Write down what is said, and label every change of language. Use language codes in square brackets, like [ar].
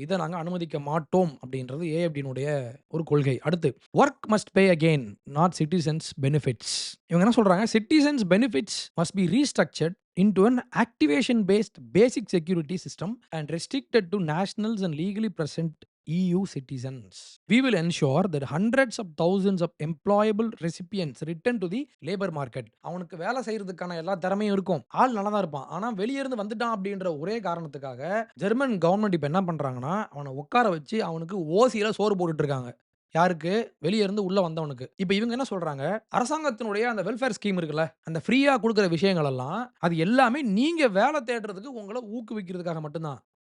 [ta] இத நாங்க அனுமதிக்க மாட்டோம் அப்டின்றது ஏஎப்டியினுடைய ஒரு கொள்கை. அடுத்து [en] Work must pay again not citizens benefits. [ta] இவங்க என்ன சொல்றாங்க? [en] Citizens benefits must be restructured into an activation based basic security system and restricted to nationals and legally present EU citizens. We will ensure that hundreds of thousands of employable recipients return to the labor market. [ta] அவனுக்கு வேலை செய்றதுக்கான எல்லா திறமையும் இருக்கும். ஆள் நல்லா தான் இருப்பான். ஆனா வெளிய இருந்து வந்துட்டான் அப்படின்ற ஒரே காரணத்துக்காக, ஜெர்மன் கவர்ன்மெண்ட் இப்ப என்ன பண்றாங்கன்னா, அவன உட்கார வச்சு அவனுக்கு ஓசியில சோறு போட்டுட்டு இருக்காங்க. யாருக்கு? வெளிய இருந்து உள்ள வந்தவனுக்கு. இப்ப இவங்க என்ன சொல்றாங்க, அரசாங்கத்தினுடைய அந்த வெல்ஃபேர் ஸ்கீம் இருக்குல்ல, அந்த ஃப்ரீயா குடுக்குற விஷயங்கள் எல்லாம், அது எல்லாமே நீங்க வேலை தேடுறதுக்கு உங்கள ஊக்குவிக்கிறதுக்காக மட்டும் தான்.